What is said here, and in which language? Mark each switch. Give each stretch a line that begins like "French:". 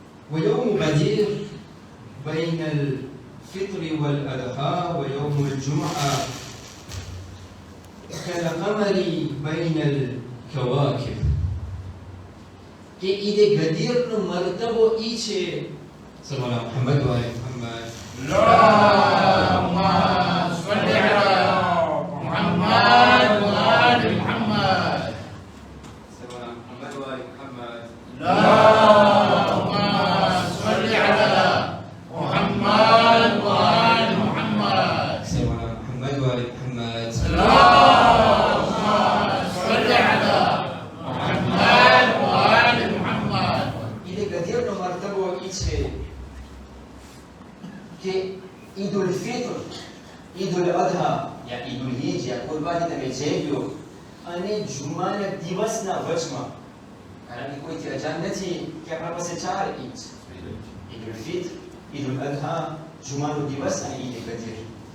Arabic: ويوم غدير بين الفطر والأضحى ويوم الجمعة كالقمر بين الكواكب
Gujarati: કે ઈદ ગદીર નો મર્તબો ઈ છે સલ્લલ્લાહુ મુહમ્મદ વ આલે મુહમ્મદ
Arabic: اللهم صل على محمد وآل محمد اللهم صل على محمد وآل محمد
Gujarati: ઈદ ગદીર નો મર્તબો ઈ છે કે ઈદુલ ફિત્ર, ઈદુલ અધા યા ઈદુલ હિજ યા કુરબાની તમે જે લ્યો અને જુમાના દિવસના વચમાં કારણ કે કોઈ રજા નથી કે આપણા પાસે 4 ઈદ છે ઈદુલ ફિત્ર, ઈદુલ અધા, જુમાનો દિવસ અને ઈદ ગદીર.